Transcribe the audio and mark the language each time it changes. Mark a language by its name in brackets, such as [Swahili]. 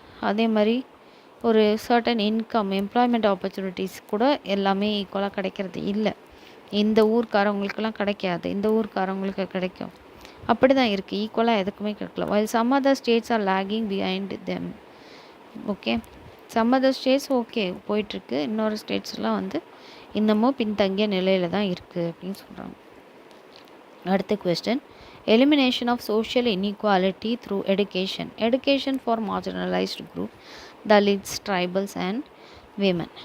[Tamil] அதே மாதிரி ஒரு சர்டன் இன்கம், எம்ப்ளாய்மெண்ட் ஆப்பர்ச்சுனிட்டிஸ் கூட எல்லாமே ஈக்குவலாக கிடைக்கிறது இல்லை. இந்த ஊர்க்காரவங்களுக்கெல்லாம் கிடைக்காது, இந்த ஊர்க்காரவங்களுக்கு கிடைக்கும். அப்படி தான் இருக்குது, ஈக்குவலாக எதுக்குமே கிடைக்கல. [English] while some other states are lagging behind them. [Tamil] Okay, [English] some other states [Tamil] okay போயிட்டுருக்கு, இன்னொரு ஸ்டேட்ஸ்லாம் வந்து இன்னமும் பின்தங்கிய நிலையில் தான் இருக்குது அப்படின்னு சொல்கிறாங்க. அடுத்த question, [English] Elimination of social inequality through education for marginalised group, Dalits, tribals and women.